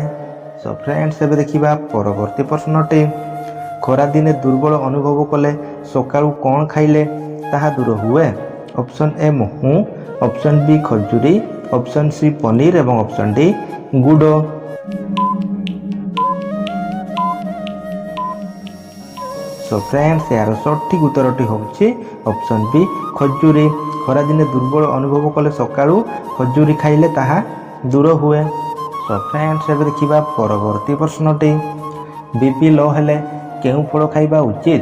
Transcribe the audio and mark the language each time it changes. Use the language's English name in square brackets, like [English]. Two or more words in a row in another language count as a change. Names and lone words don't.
[English] So friends, [Odia] ଏବେ ଦେଖିବା ପରବର୍ତ୍ତୀ ପ୍ରଶ୍ନଟି। ଖରାଦିନେ ଦୁର୍ବଳ ଅନୁଭବ କଲେ ସକାଳୁ କ'ଣ ଖାଇଲେ ତାହା ଦୂର ହୁଏ? [English] option A [Odia] ମହୁ, [English] option B [Odia] ଖଜୁରୀ, [English] option C [Odia] ପନିର ଏବଂ [English] option D [Odia] ଗୁଡ଼। [English] So friends [Odia] ଯାର ସଠିକ ଉତ୍ତରଟି ହେଉଛି [English] option B [Odia] ଖଜୁରୀ। ଖରାଦିନେ ଦୁର୍ବଳ ଅନୁଭବ କଲେ ସକାଳୁ ଖଜୁରୀ ଖାଇଲେ ତାହା ଦୂର ହୁଏ। [English] So friends [Odia] ଏବେ ଦେଖିବା ପରବର୍ତ୍ତୀ ପ୍ରଶ୍ନଟି [English] BP low [Odia] ହେଲେ କେଉଁ ଫଳ ଖାଇବା ଉଚିତ?